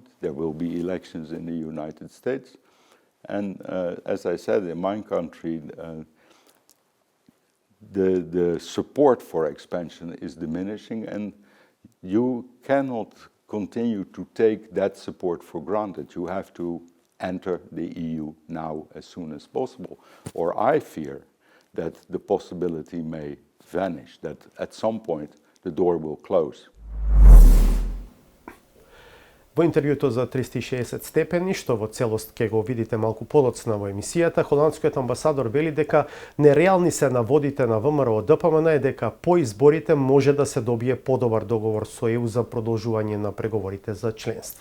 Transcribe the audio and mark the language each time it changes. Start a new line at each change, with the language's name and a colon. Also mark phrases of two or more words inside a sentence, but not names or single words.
English: There will be elections in the United States. And as I said, in my country, the support for expansion is diminishing, and you cannot continue to take that support for granted. You have to enter the EU now as soon as possible, or I fear that the possibility may vanish, that at some point the door will close.
Macedonian: Во интервјуто за 360 степени, што во целост ќе го видите малку подоцна во емисијата, холандскиот амбасадор вели дека нереални се наводите на ВМРО-ДПМНЕ дека по изборите може да се добие подобар договор со ЕУ за продолжување на преговорите за членство.